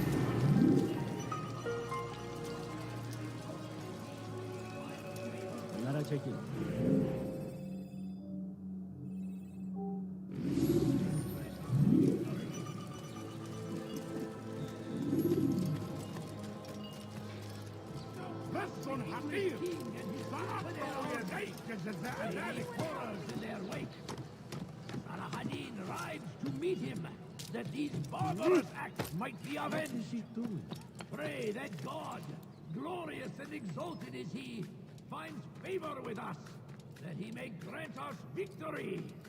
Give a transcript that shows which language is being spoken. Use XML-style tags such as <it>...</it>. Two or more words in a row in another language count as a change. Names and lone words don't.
<tr>Kenara çekil.</tr> <ar>perverso حقير سأقطع يديك جزاء ذلك.</ar> <en>Horrors in their wake. Salah-ad-Din rides to meet him, that these barbarous acts might be avenged. Pray that God, glorious and exalted is he, finds favor with us, that he may grant us victory.</en>